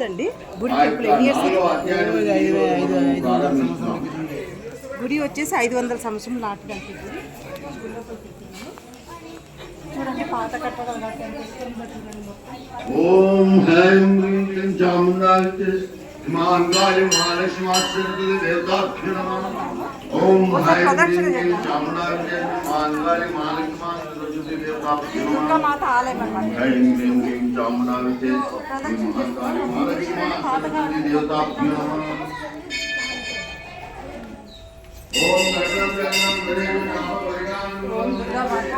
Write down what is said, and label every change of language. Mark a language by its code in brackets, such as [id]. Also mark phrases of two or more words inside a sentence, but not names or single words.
[te] గుడి వచ్చేసి 500 సంవత్సరం నాటిదానికి. చూడండి, పాత కట్టడాలు. [sa] ఓం హ్రీం క్లీం చాముండాయ हिमांगाली महालक्ष्मी देवताभ्यो नमः। ओम हाय क्लीं चामुंडाय हिमांगाली महालक्ष्मी देवताभ्यो नमः। [te] దుర్గా మాత ఆలయం అన్నమాట. [sa] ऐं क्लीं क्लीं चामुंडाय हिमांगाली महालक्ष्मी देवताभ्यो नमः। ओम [te] ఓం దుర్గా మాత.